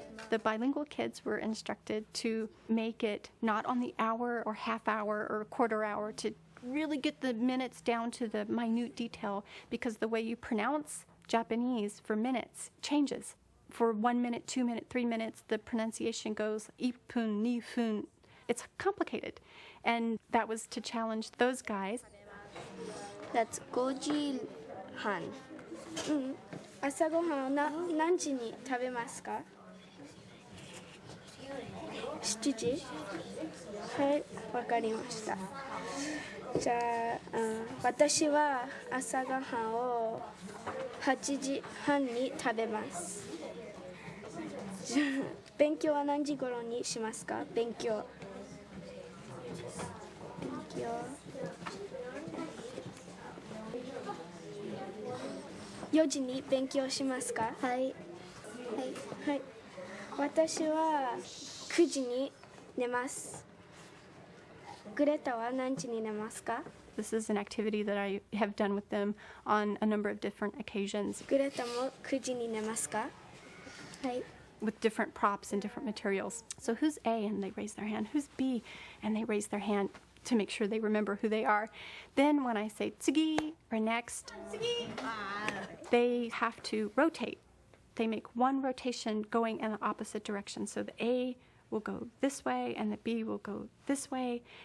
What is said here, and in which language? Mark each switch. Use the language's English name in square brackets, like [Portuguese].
[English] The bilingual kids were instructed to make it not on the hour or half hour or quarter hour to really get the minutes down to the minute detail because the way you pronounce Japanese for minutes changes. For 1 minute, 2 minutes, 3 minutes, the pronunciation goes [Japanese] 1分、2分. [English] It's complicated. And that was to challenge those guys. That's [Japanese] 5時半。朝ごはんは何時に食べますか？7時？はい、わかりました。じゃあ、私は朝ごはんを8時半に食べます。じゃあ、勉強は何時頃にしますか？勉強。 4時に勉強しますか？はい。私は9時に寝ます。グレタは何時に寝ますか？ [English] This is an activity that I have done with them on a number of different occasions [Japanese] グレタも9時に寝ますか？はい。 [English] with different props and different materials. So who's A? And they raise their hand. Who's B? And they raise their hand to make sure they remember who they are. Then when I say tsugi or next, they have to rotate. They make one rotation going in the opposite direction. So the A will go this way and the B will go this way.